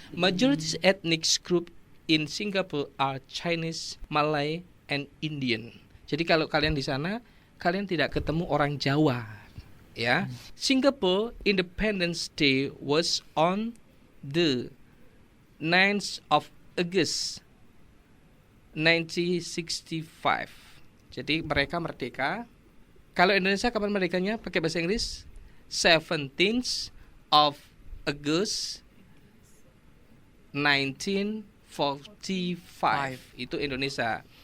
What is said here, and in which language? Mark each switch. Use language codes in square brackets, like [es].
[en] Majority ethnic group in Singapore are Chinese, Malay, and Indian. [id] Jadi kalau kalian di sana, kalian tidak ketemu orang Jawa. [en] Ya, Singapore Independence Day was on the 9th of August 1965. [id] Jadi mereka merdeka. Kalau Indonesia kapan merdekanya? Pakai bahasa Inggris 17th of August 1945. Itu Indonesia.